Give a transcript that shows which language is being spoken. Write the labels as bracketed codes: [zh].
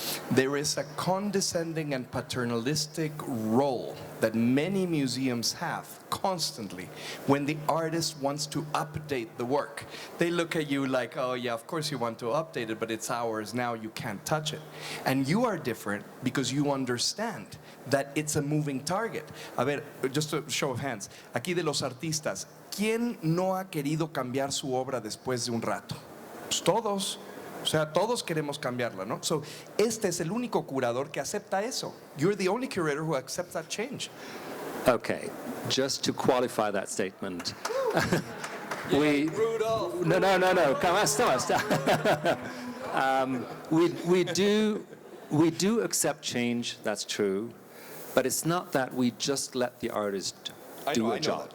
[en] There is a condescending and paternalistic role that many museums have constantly when the artist wants to update the work. They look at you like, oh yeah, of course you want to update it, but it's ours now, you can't touch it. And you are different because you understand that it's a moving target. [es] A ver, [en] just a show of hands. [es] Aquí de los artistas, ¿quién no ha querido cambiar su obra después de un rato? Pues todos. O sea, todos queremos cambiarla, ¿no? So, este es el único curador que acepta eso. [en] You're the only curator who accepts that change. Okay, just to qualify that statement. Rudolph. No. Come on, stop. We do accept change. That's true, but it's not that we just let the artist do a job.